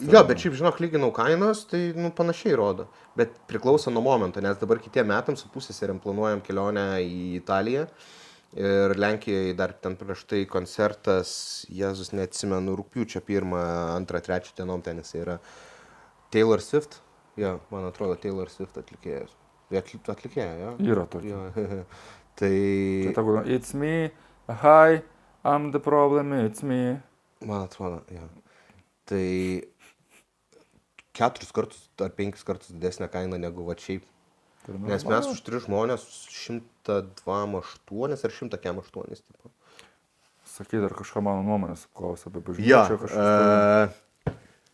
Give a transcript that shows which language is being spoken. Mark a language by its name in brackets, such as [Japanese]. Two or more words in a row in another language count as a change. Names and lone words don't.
[Lithuanian] Jo, bet šiaip, žinok, lyginau kainos, tai panašiai rodo. Bet priklauso nuo momento, nes dabar kitiem metams su pusėserėm planuojam kelionę į Italiją. Ir Lenkijoje dar ten prieš tai koncertas, Jėzus neatsimenu, rugpjūčio 1, 2, 3 dienom ten jis yra Taylor Swift. Jo, man atrodo, Taylor Swift atlikėjas. Atlikėja, jo? Yra tokia. Tai... [English] It's me, hi, I'm the problem, it's me. [Lithuanian] Man atrodo, jo. Tai 4 kartus ar 5 kartus didesnė kaina negu va šiaip. Nes mes už 3 žmonės 102,8 ar 108 tipo. Sakai, dar kažką mano nuomonės klausė apie bažnyčią.